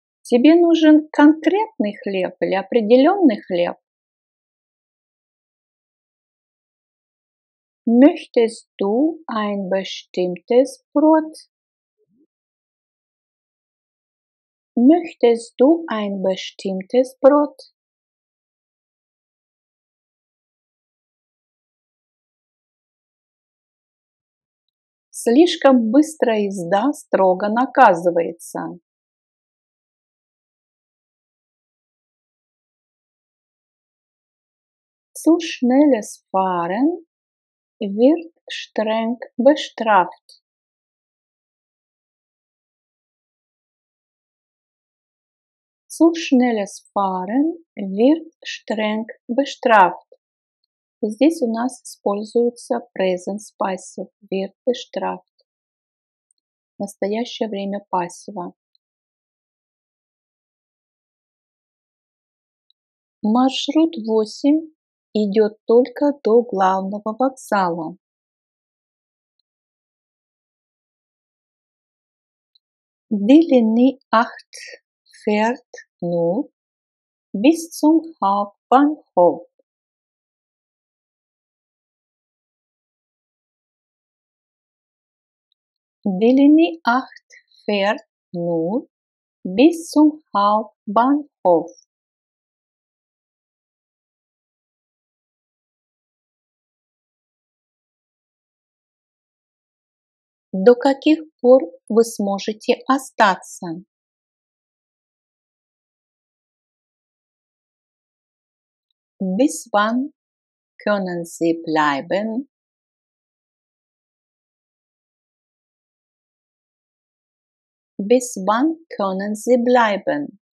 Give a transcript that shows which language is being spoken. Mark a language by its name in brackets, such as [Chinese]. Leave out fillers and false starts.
[Russian] Тебе нужен конкретный хлеб или определенный хлеб? [German] Möchtest du ein bestimmtes Brot? Möchtest du ein bestimmtes Brot? [Russian] Слишком быстрая езда строго наказывается. [German] Zu schnelles Fahren wird streng bestraft. Zu schnelles Fahren wird streng bestraft. [Russian] Здесь у нас используется [English] present passive, [German] wird bestraft. [Russian] Настоящее время пассива. Маршрут 8 идет только до главного вокзала. [German] Die Linie 8 fährt nur bis zum Hauptbahnhof. Die Linie 8 fährt nur bis zum Hauptbahnhof. [Russian] До каких пор вы сможете остаться? [German] Bis wann können Sie bleiben? Bis wann können Sie bleiben?